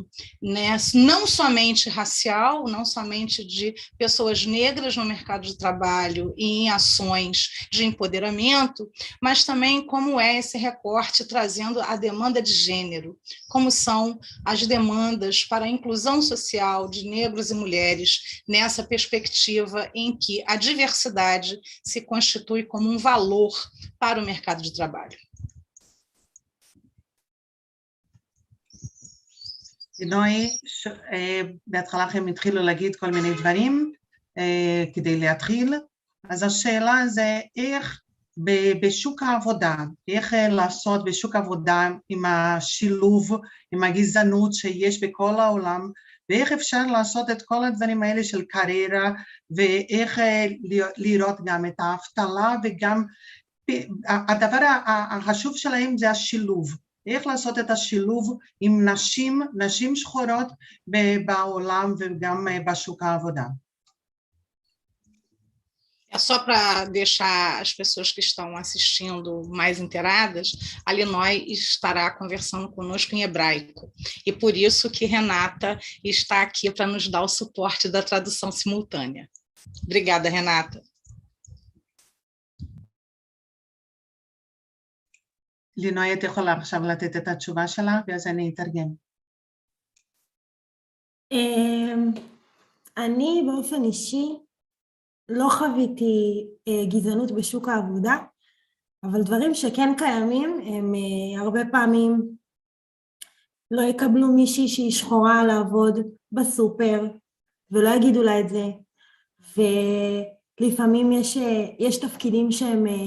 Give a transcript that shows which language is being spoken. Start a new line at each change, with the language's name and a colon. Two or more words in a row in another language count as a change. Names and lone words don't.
Portuguese: né, não somente racial, não somente de pessoas negras no mercado de trabalho e em ações de empoderamento, mas também como é esse recorte trazendo a demanda de gênero, como são as demandas para a inclusão social de negros e mulheres nessa perspectiva em que a diversidade se constitui como um valor para o mercado de trabalho.
Hebrew: לינוי, בהתחלה הם התחילו להגיד כל מיני דברים כדי להתחיל, אז השאלה זה איך בשוק העבודה, איך לעשות בשוק העבודה עם השילוב, עם הגזענות שיש בכל העולם, ואיך אפשר לעשות את כל הדברים האלה של קריירה, ואיך לראות גם את האבטלה, וגם הדבר החשוב שלהם זה השילוב. איך לעשות את השילוב עם נשים שחורות בעולם וגם בשוק העבודה.
Portuguese: É só para deixar as pessoas que estão assistindo mais inteiradas, a Linoy estará conversando conosco em hebraico, e por isso que Renata está aqui para nos dar o suporte da tradução simultânea. Obrigada, Renata.
Hebrew: לינוי, את יכולה עכשיו לתת את התשובה שלה, ואז אני אתרגם. אני באופן אישי לא חוויתי גזענות בשוק העבודה, אבל דברים שכן קיימים הם הרבה פעמים לא יקבלו מישהי שהיא שחורה לעבוד בסופר, ולא יגידו לה את זה, ולפעמים יש תפקידים שהם